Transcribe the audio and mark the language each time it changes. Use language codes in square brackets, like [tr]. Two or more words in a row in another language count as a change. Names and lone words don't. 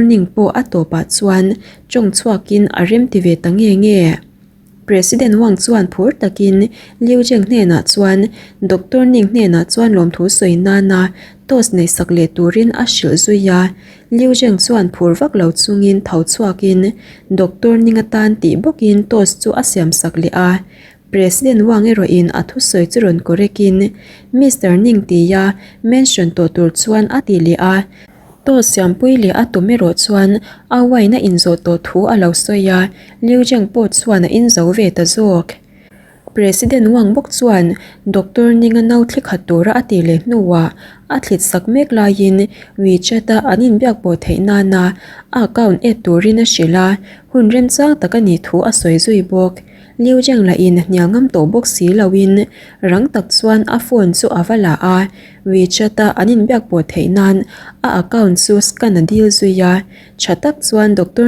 [lus] Ning po atopa chuan chong chuakin arem ti ve tange nge President Wang chuan phur takin Liu Zheng ne na chuan Dr. Ning ne na chuan lom thu soina na tos nei sakle turin a shil zuya Liu Zheng chuan phur vak lo chungin thau chuakin Dr. Ning atan ti bokin tos chu asiam sakle a President Wang ero in athu soi churon korekin Mr. Ning tiya mention to tur chuan atili a to siam puile atumero chuan awai na inzo to thu alo soya Liu Zheng po chuan inzo ve ta zok President Wang bok chuan Dr. Ning nau thlik hatura atile nuwa athlit sak mek lain WeChat anin biak po theina na account e turina shila hunrem chang takani thu a soi zui bok Liu Zheng la in nyangam to bok si lawin rang tak chuan a phone chu avala a WeChat anin biak po theinan a account chu scan a deal zuya chatak chuan Dr.